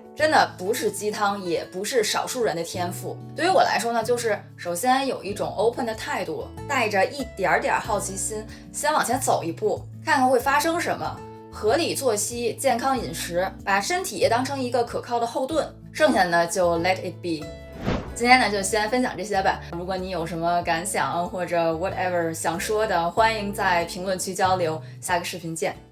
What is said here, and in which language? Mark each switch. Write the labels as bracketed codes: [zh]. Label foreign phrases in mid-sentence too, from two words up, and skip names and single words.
[zh] 真的不是雞湯，也不是少數人的天賦。對於我來說呢，就是首先有一種 open 的態度，帶着一點點好奇心，先往前走一步，看看會發生什麼。合理作息，健康飲食，把身體也當成一個可靠的後盾，剩下的呢就 [en] let it be。 [zh] 今天呢就先分享這些吧，如果你有什麼感想或者 whatever 想說的，歡迎在評論區交流，下個視頻見。